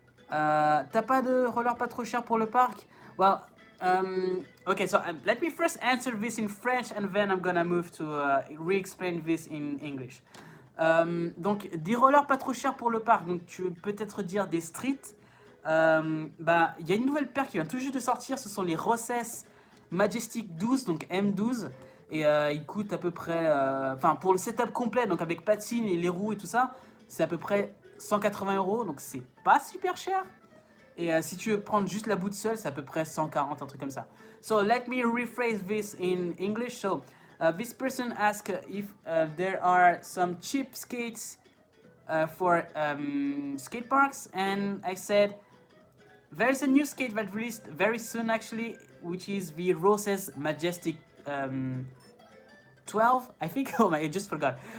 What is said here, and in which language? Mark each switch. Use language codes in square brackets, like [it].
[fr] T'as pas de roller pas trop cher pour le parc? [en] Well, okay, so let me first answer this in French, and then I'm gonna move to re-explain this in English. [fr] Donc, des rollers pas trop chers pour le parc. Donc, tu veux peut-être dire des streets. Bah, il y a une nouvelle paire qui vient tout juste de sortir. Ce sont les Rosses Majestic 12, donc M12. Et ils coûtent à peu près. Enfin, pour le setup complet, donc avec patine et les roues et tout ça, c'est à peu près 180 €. Donc, c'est pas super cher. Et si tu veux prendre juste la boot seule, c'est à peu près 140, un truc comme ça. [en] So, let me rephrase this in English. So, this person asked if there are some cheap skates for skate parks, and I said there's a new skate that released very soon actually, which is the Roses Majestic 12, I think. Oh my, I just forgot.